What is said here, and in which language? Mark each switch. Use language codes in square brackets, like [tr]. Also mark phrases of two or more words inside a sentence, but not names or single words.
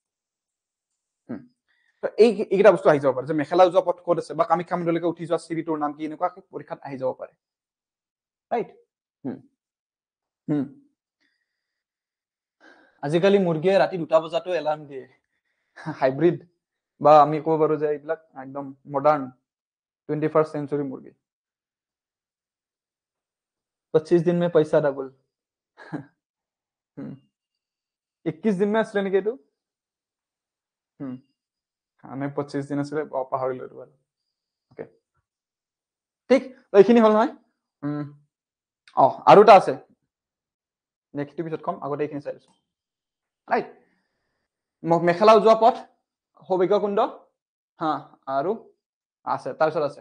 [as] এইকেইটা বস্তু আহি যাব পাৰে, যে মেখেলা উজোৱা পথ ক'ত আছে, বা কামাখ্যা মন্দিৰলৈকে উঠি যোৱা চিৰিটোৰ নাম কি, এনেকুৱা পৰীক্ষাত আহি যাব পাৰে, ৰাইট। আজিকালি মুৰ্গীয়ে ৰাতি 2টা বজাতো এলাৰ্ম দিয়ে, হাইব্ৰিড, বা আমি ক'ব পাৰো যে এইবিলাক একদম মডাৰ্ণ 21st [hi] सेंचुरी मुर्गी। 25 दिन में पैसा डबल। 21 दिन में [as] আছিলে নেকি এইটো, আমি 25 দিন আছিলে, পাহৰিলো এইটো বাৰু। অকে, ঠিক, এইখিনি হ'ল নহয়। আৰু এটা আছে, নেক্সট পিছত কম, আগতে এইখিনি চাই লৈছো, ৰাইট। মেখেলা উজোৱা পথ, সৌভাগ্য কুণ্ড, আৰু আছে, তাৰপিছত আছে।